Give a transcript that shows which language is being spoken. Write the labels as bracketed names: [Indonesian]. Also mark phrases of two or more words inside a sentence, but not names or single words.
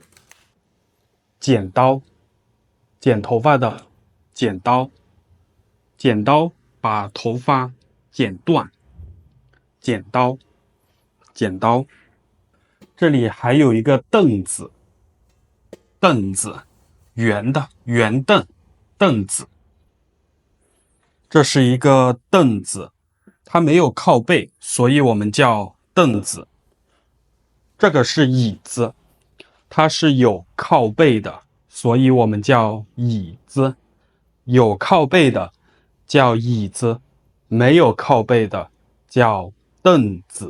[Chinese] 剪刀，剪頭髮的剪刀，把頭髮剪斷。剪刀，這裡還有一個凳子，圓凳子。這是一個凳子，它沒有靠背，所以我們叫凳子。這個是椅子，它是有靠背的，所以我們叫椅子。有靠背的叫椅子，沒有靠背的叫凳子。